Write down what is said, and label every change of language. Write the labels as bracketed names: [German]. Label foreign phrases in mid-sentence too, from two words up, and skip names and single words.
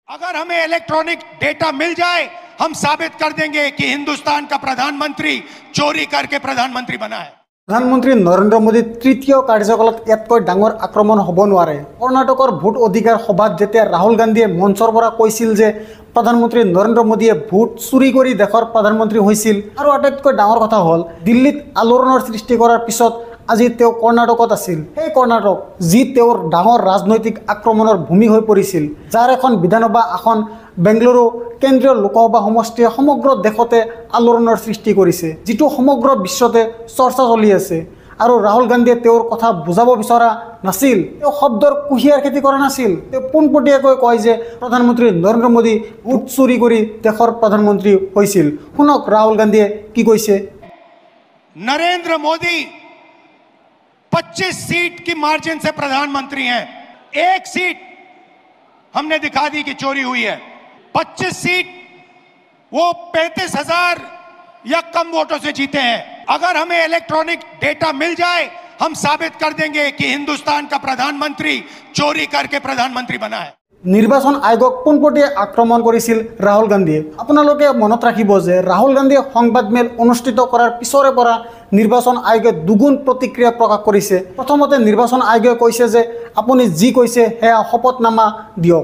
[Hindi] अगर हमें इलेक्ट्रॉनिक डेटा मिल जाए, हम साबित कर देंगे कि हिंदुस्तान का प्रधानमंत्री चोरी करके प्रधानमंत्री बना है। [Assamese] প্ৰধানমন্ত্ৰী নৰেন্দ্ৰ মোদী তৃতীয় কাৰ্যকালত যাতকৈ ডাঙৰ আক্ৰমণ হ'ব নোৱাৰে। কৰ্ণাটকৰ ভোট অধিকাৰ সভাত যেতিয়া ৰাহুল গান্ধীয়ে মঞ্চৰ পৰা কৈছিল যে প্ৰধানমন্ত্ৰী নৰেন্দ্ৰ মোদীয়ে ভোট চুৰি কৰি দেশৰ প্ৰধানমন্ত্ৰী হৈছিল, আৰু আটাইতকৈ ডাঙৰ কথা হ'ল দিল্লীত আলোড়নৰ সৃষ্টি কৰাৰ পিছত আজি তেওঁ কৰ্ণাটকত আছিল। সেই কৰ্ণাটক যি তেওঁৰ ডাঙৰ ৰাজনৈতিক আক্ৰমণৰ ভূমি হৈ পৰিছিল, যাৰ এখন বিধানসভা আসন বেংগালুৰু কেন্দ্ৰীয় লোকসভা সমষ্টিয়ে সমগ্ৰ দেশতে আলোড়নৰ সৃষ্টি কৰিছে, যিটো সমগ্ৰ বিশ্বতে চৰ্চা চলি আছে। আৰু ৰাহুল গান্ধীয়ে তেওঁৰ কথা বুজাব বিচৰা নাছিল, তেওঁ শব্দৰ কুঁহিয়াৰ খেতি কৰা নাছিল। তেওঁ পোনপটীয়াকৈ কয় যে প্ৰধানমন্ত্ৰী নৰেন্দ্ৰ মোদী ভোট চুৰি কৰি দেশৰ প্ৰধানমন্ত্ৰী হৈছিল। শুনক ৰাহুল গান্ধীয়ে কি কৈছে। [Hindi] नरेंद्र मोदी 25 सीट की मार्जिन से प्रधानमंत्री हैं। एक सीट हमने दिखा दी कि चोरी हुई है। 25 सीट वो 35,000 या कम वोटों से जीते हैं। अगर हमें इलेक्ट्रॉनिक डेटा मिल जाए, हम साबित कर देंगे कि हिंदुस्तान का प्रधानमंत्री चोरी करके प्रधानमंत्री बना है। [Assamese] নিৰ্বাচন আয়োগক পোনপটীয়া আক্ৰমণ কৰিছিল ৰাহুল গান্ধীয়ে। আপোনালোকে মনত ৰাখিব যে ৰাহুল গান্ধীয়ে সংবাদমেল অনুষ্ঠিত কৰাৰ পিছৰে পৰা নিৰ্বাচন আয়োগে দুগুণ প্ৰতিক্ৰিয়া প্ৰকাশ কৰিছে। প্ৰথমতে নিৰ্বাচন আয়োগে কৈছে যে আপুনি যি কৈছে সেয়া শপতনামা দিয়ক।